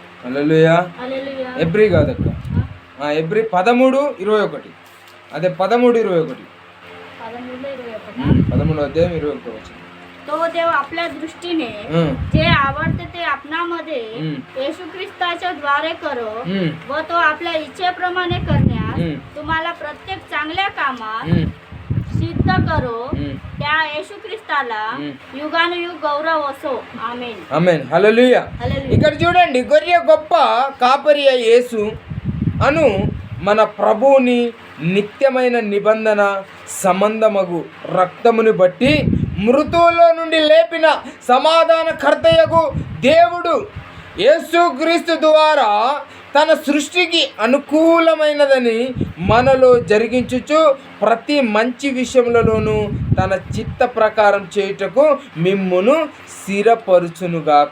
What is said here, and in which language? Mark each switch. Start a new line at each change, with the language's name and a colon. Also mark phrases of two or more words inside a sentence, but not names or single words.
Telugu: హల్లెలూయా. హల్లెలూయా. ఎబ్రి కాదక్క, ఎబ్రి 13:21. అదే 13:21.
Marathi: 13 अध्याय 21 वचन. तो देव आपल्या दृष्टीने जे आवडते ते आपणामध्ये येशू ख्रिस्ताच्या द्वारे करो व तो आपल्या इच्छेप्रमाणे करण्यास तुम्हाला प्रत्येक चांगल्या कामात सिद्ध करो. त्या येशू ख्रिस्ताला
Telugu: యుగానుయుగ గౌరవ
Marathi: असो. ఆమేన్.
Telugu: ఆమేన్. హల్లెలూయా. ఇక్కడ చూడండి, గొర్రె గొప్ప కాపరి అయిన యేసు అను మన ప్రభువుని నిత్యమైన నిబంధన సంబంధమగు రక్తముని బట్టి మృతువులో నుండి లేపిన సమాధానకర్తయగు దేవుడు యేసుక్రీస్తు ద్వారా తన సృష్టికి అనుకూలమైనదని మనలో జరిగించుచు ప్రతి మంచి విషయములలోనూ తన చిత్త ప్రకారం చేయుటకు మిమ్మును స్థిరపరుచునుగాక.